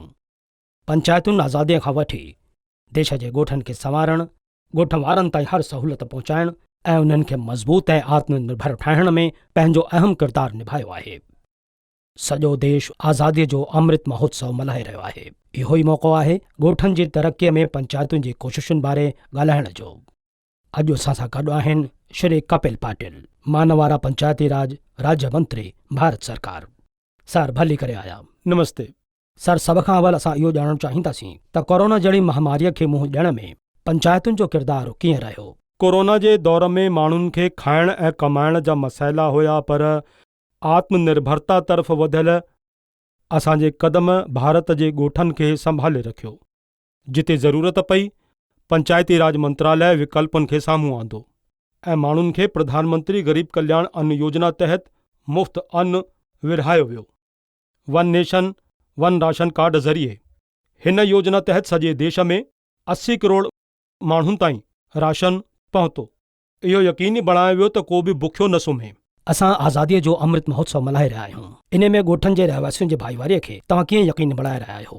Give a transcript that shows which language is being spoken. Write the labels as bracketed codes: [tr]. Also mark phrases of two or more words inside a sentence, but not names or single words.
[sd] पंचायतुनि आज़ादीअ खां वठी देश जे ॻोठनि खे संवारणु, ॻोठ वारनि ताईं हर सहूलियत पहुचाइणु ऐं उन्हनि खे मज़बूत ऐं आत्मनिर्भर ठाहिण में पंहिंजो अहम किरदारु निभायो आहे। सॼो देश आज़ादीअ जो अमृत महोत्सव मल्हाए रहियो आहे। इहो ई मौक़ो आहे ॻोठनि जी तरक़ीअ में पंचायतुनि जी कोशिशुनि बारे ॻाल्हाइण जो। अॼु असां सां गॾु आहिनि श्री कपिल पाटिल, मानवारा पंचायती राज राज्य मंत्री, भारत सरकार। सर, भली करे आया। नमस्ते सर, सभ खां अवल असां इहो ॼाणणु चाहींदासीं त कोरोना जहिड़ी महामारीअ खे मुंहुं ॾियण में पंचायतुनि जो किरदारु कीअं रहियो। कोरोना जे दौर में माण्हुनि खे खाइण ऐं कमाइण जा मसइला हुया, पर आत्मनिर्भरता तरफ़ वधियल असांजे क़दम भारत जे ॻोठनि खे संभाले रखियो। जिते ज़रूरत पई, पंचायती राज मंत्रालय विकल्पनि खे साम्हूं आंदो ऐं माण्हुनि खे प्रधानमंत्री गरीब कल्याण अन्न योजना तहत मुफ़्त अन्न विरहायो वियो। वन नेशन वन राशन कार्ड ज़रिए हिन योजना तहत सॼे देश में 80 करोड़ माण्हुनि ताईं राशन पहुतो। इहो यकीनी बणायो वियो त को बि बुखियो न सुम्हे। असां आज़ादीअ जो अमृत महोत्सव मल्हाए रहिया आहियूं। इन में ॻोठनि जे रहवासियुनि जी भाईवारीअ खे तव्हां कीअं यकीनी बणाए रहिया आहियो।